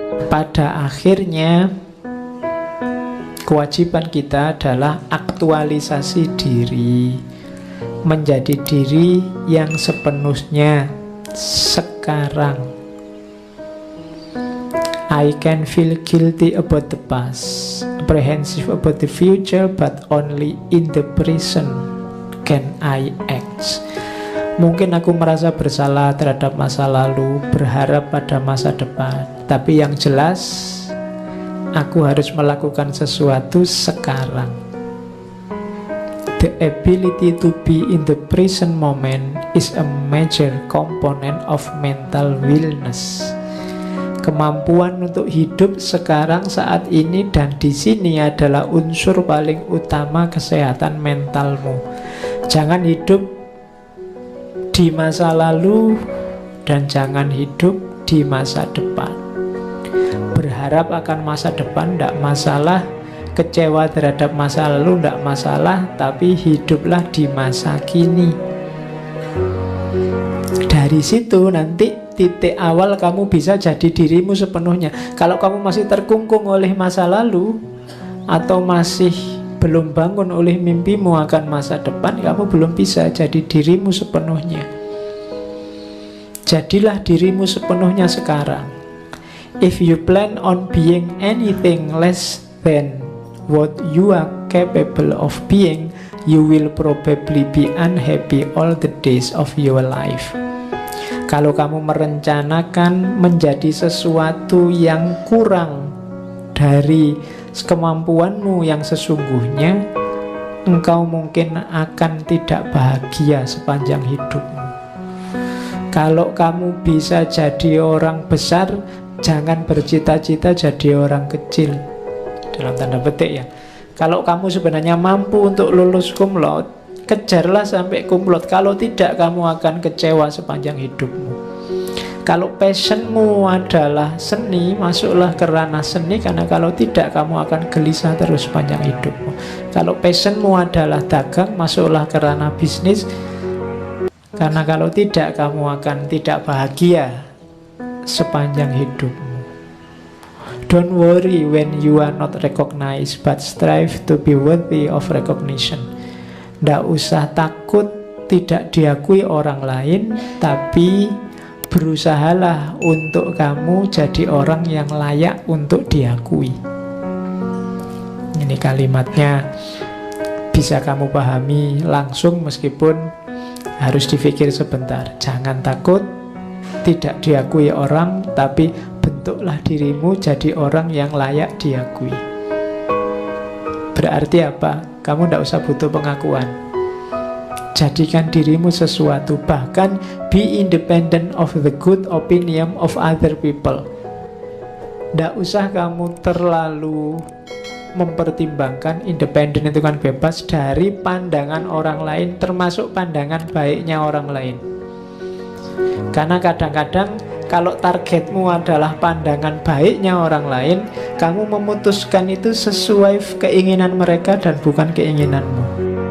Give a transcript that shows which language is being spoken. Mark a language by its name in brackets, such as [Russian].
[Indonesian] pada akhirnya kewajiban kita adalah aktualisasi diri, menjadi diri yang sepenuhnya sekarang. [English] I can feel guilty about the past, apprehensive about the future, but only in the present can I act. [Indonesian] Mungkin aku merasa bersalah terhadap masa lalu, berharap pada masa depan, tapi yang jelas aku harus melakukan sesuatu sekarang. [English] The ability to be in the present moment is a major component of mental wellness. [Indonesian] Kemampuan untuk hidup sekarang, saat ini, dan di sini adalah unsur paling utama kesehatan mentalmu. Jangan hidup di masa lalu dan jangan hidup di masa depan. Berharap akan masa depan tidak masalah, kecewa terhadap masa lalu tidak masalah, tapi hiduplah di masa kini. Dari situ nanti titik awal kamu bisa jadi dirimu sepenuhnya. Kalau kamu masih terkungkung oleh masa lalu atau masih belum bangun oleh mimpimu akan masa depan, kamu belum bisa jadi dirimu sepenuhnya. Jadilah dirimu sepenuhnya sekarang. [English] If you plan on being anything less than what you are capable of being, you will probably be unhappy all the days of your life. [Indonesian] Kalau kamu merencanakan menjadi sesuatu yang kurang dari kemampuanmu yang sesungguhnya, engkau mungkin akan tidak bahagia sepanjang hidupmu. Kalau kamu bisa jadi orang besar, jangan bercita-cita jadi orang kecil, dalam tanda petik ya. Kalau kamu sebenarnya mampu untuk lulus cum laude, kejarlah sampai cum laude. Kalau tidak, kamu akan kecewa sepanjang hidupmu. Kalau passionmu adalah seni, masuklah ke ranah seni, karena kalau tidak, kamu akan gelisah terus sepanjang hidupmu. Kalau passionmu adalah dagang, masuklah ke ranah bisnis, karena kalau tidak, kamu akan tidak bahagia sepanjang hidupmu. [English] Don't worry when you are not recognized, but strive to be worthy of recognition. [Indonesian] Tidak usah takut tidak diakui orang lain, tapi berusahalah untuk kamu jadi orang yang layak untuk diakui. Ini kalimatnya bisa kamu pahami langsung meskipun harus dipikir sebentar. Jangan takut tidak diakui orang, tapi bentuklah dirimu jadi orang yang layak diakui. Berarti apa? Kamu tidak usah butuh pengakuan. Jadikan dirimu sesuatu. [English] Bahkan be independent of the good opinion of other people. [Indonesian] Tidak usah kamu terlalu mempertimbangkan. Independen itu kan bebas dari pandangan orang lain, termasuk pandangan baiknya orang lain. Karena kadang-kadang kalau targetmu adalah pandangan baiknya orang lain, kamu memutuskan itu sesuai keinginan mereka dan bukan keinginanmu.